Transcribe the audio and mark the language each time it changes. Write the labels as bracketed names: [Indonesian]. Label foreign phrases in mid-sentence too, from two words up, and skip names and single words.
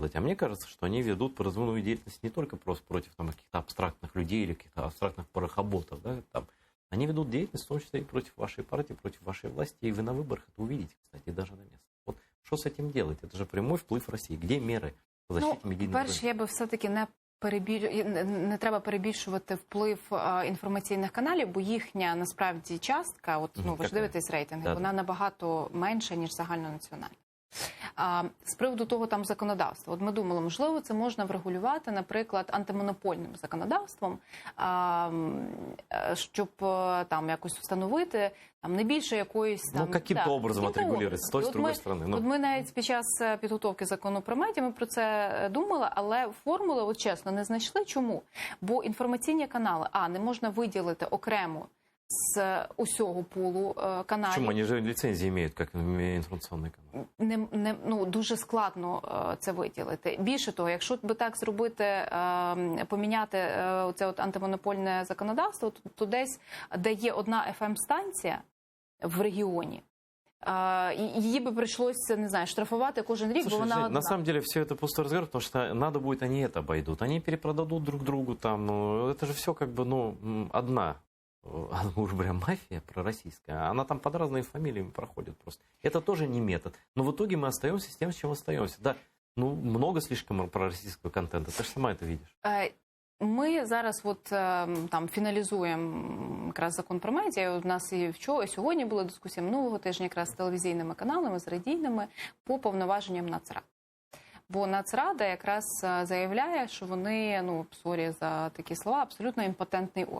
[Russian] А мне кажется, что они ведут призывную деятельность не только просто против там, каких-то абстрактных людей или каких-то абстрактных порохоботов. Да, там. Они ведут деятельность в том числе и против вашей партии, против вашей власти. И вы на выборах это увидите, кстати, даже на месте. Вот что с этим делать? Это же прямой вплив России. Где меры по защите медийного рынка? [Ukrainian] Перше, я би все-таки не треба перебільшувати вплив інформаційних каналів, бо їхня насправді частка, от ви ж дивитесь рейтинги, вона набагато менша, ніж загальнонаціональна. З приводу того там законодавства. От ми думали, можливо, це можна врегулювати, наприклад, антимонопольним законодавством, щоб там якось встановити там не більше якоїсь там... [Russian] Ну, каким-то образом отрегулировать с той, с другой стороны. [Ukrainian] От ми навіть під час підготовки закону про медіа, ми про це думали, але формули, от чесно, не знайшли. Чому? Бо інформаційні канали, не можна виділити окремо з усього пулу каналів. Чому? Вони ж ліцензії мають, як інформаційний канал. Дуже складно це виділити. Більше того, якщо би так зробити, поміняти це от антимонопольне законодавство, то десь, де є одна FM-станція в регіоні, її [Russian] бы пришлось, [Ukrainian] не знаю, штрафувати кожен рік, бо вона одна. [Russian] На самом деле все это пустой разговор, потому что надо будет, они это обойдут. Они перепродадут друг другу там. Это же все как бы, одна. Уже прям мафия пророссийская, она там под разными фамилиями проходит просто. Это тоже не метод. Но в итоге мы остаемся с тем, с чем остаемся. Да, много слишком пророссийского контента. Ты же сама это видишь. [Ukrainian] Ми зараз от там фіналізуємо якраз закон про медіа. У нас і сьогодні була дискусія минулого тижня якраз з телевізійними каналами, з радійними по повноваженням Нацради. Бо Нацрада якраз заявляє, що вони, сорі за такі слова, абсолютно імпотентний орган.